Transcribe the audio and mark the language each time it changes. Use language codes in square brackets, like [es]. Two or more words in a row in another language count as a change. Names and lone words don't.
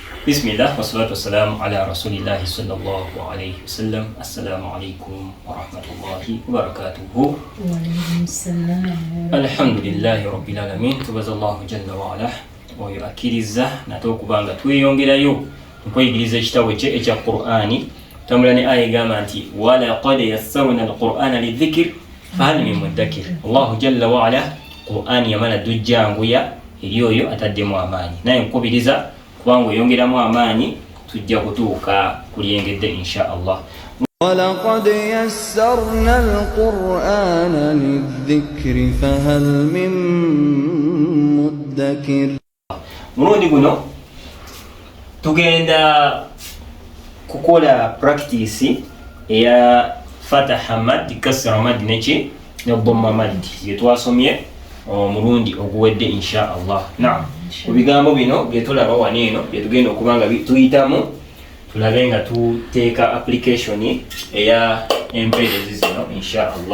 [ar] بسم الله والصلاة والسلام على رسول الله صلى الله عليه وسلم. السلام عليكم ورحمة الله وبركاته. وعليكم السلام. الحمد لله رب العالمين. [lg] Tubazallahu [ar] جل وعلا [lg] oyo akkiriza nate okubanga tweyongerayo okweyigiriza ekitabo kye ekya Qur'ani. Tambula ne aya egamba nti [ar] ولقد يسرنا القرآن للذكر فهل من مدكر. الله جل وعلا [lg] Qur'ani yamala dujjanguya eri oyo ataddemu amaanyi, naye nkubiriza kubanga oyongeramu amaanyi tujja kutuuka kulyengedde [ar] إن شاء الله. وَلَقَدْ يَسَّرْنَا الْقُرْآنَ لِلذِّكْرِ فَهَلْ مِن مُّدَّكِرٍ. [lg] Mulundi guno tugenda kukola practice eya fataha mad kasra mad neki ne dhamma mad yetwasomye omulundi oguwedde [ar] إن شاء الله. [lg] Naam, kubigambo bino byetulaba waneeno byetugenda okubanga tuyitamu tulabe nga tuteeka application eya empeerezi zino [ar] إن شاء الله.